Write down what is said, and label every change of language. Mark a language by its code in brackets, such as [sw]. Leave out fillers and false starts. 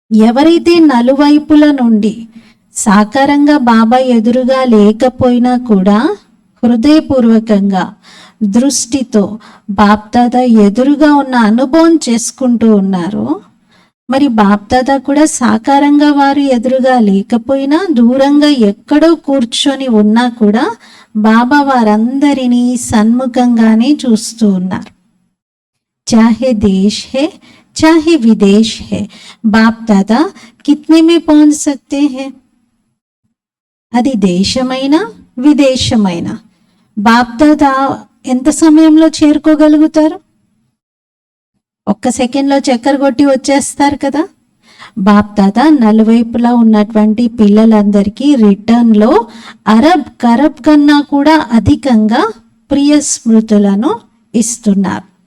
[te] ఎవరైతే నలువైపుల నుండి సాకారంగా బాబా ఎదురుగా లేకపోయినా కూడా హృదయపూర్వకంగా దృష్టితో బాప్దాదా ఎదురుగా ఉన్న అనుభవం చేసుకుంటూ ఉన్నారు. మరి బాప్దాదా కూడా సాకారంగా వారు ఎదురుగా లేకపోయినా దూరంగా ఎక్కడో కూర్చొని ఉన్నా కూడా బాబా వారందరినీ సన్ముఖంగానే చూస్తూ ఉన్నారు. [hi] चाहे देश है चाहे विदेश है, बाप दादा कितने में पहुंच सकते हैं? [te] అది దేశమైనా విదేశమైనా బాప్ దాదా ఎంత సమయంలో చేరుకోగలుగుతారు? ఒక్క సెకండ్లో చక్కర కొట్టి వచ్చేస్తారు కదా. బాప్ దాదా నలువైపులా ఉన్నటువంటి పిల్లలందరికీ రిటర్న్లో అరబ్ కరబ్ కన్నా కూడా అధికంగా ప్రియ స్మృతులను ఇస్తున్నారు.